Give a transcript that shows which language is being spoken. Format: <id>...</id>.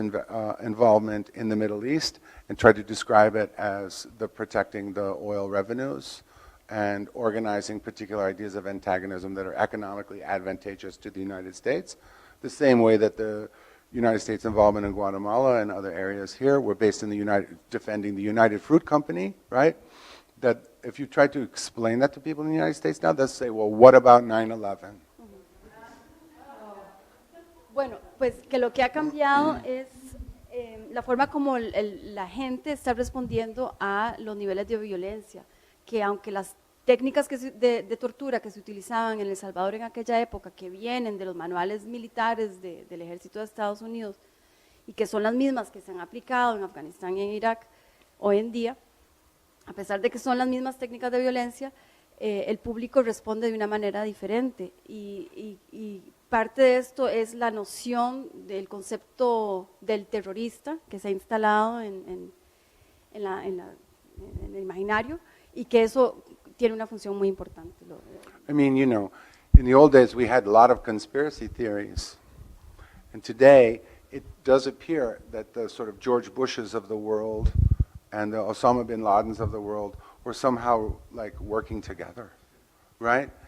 <en>involvement in the Middle East and try to describe it as protecting the oil revenues and organizing particular ideas of antagonism that are economically advantageous to the United States, the same way that the United States involvement in Guatemala and other areas here were based in defending the United Fruit Company, right? That if you try to explain that to people in the United States now, they'll say, well, what about 9/11?</en> <es>Bueno, pues que lo que ha cambiado es la forma como la gente está respondiendo a los niveles de violencia, que aunque las técnicas de tortura que se utilizaban en El Salvador en aquella época, que vienen de los manuales militares del ejército de Estados Unidos y que son las mismas que se han aplicado en Afganistán y en Irak hoy en día, a pesar de que son las mismas técnicas de violencia, el público responde de una manera diferente y parte de esto es la noción del concepto del terrorista que se ha instalado en el imaginario y que eso tiene una función muy importante.</es> <en>I mean, you know, in the old days we had a lot of conspiracy theories. And today it does appear that the sort of George Bushes of the world and the Osama bin Ladens of the world were somehow like working together, right?</en>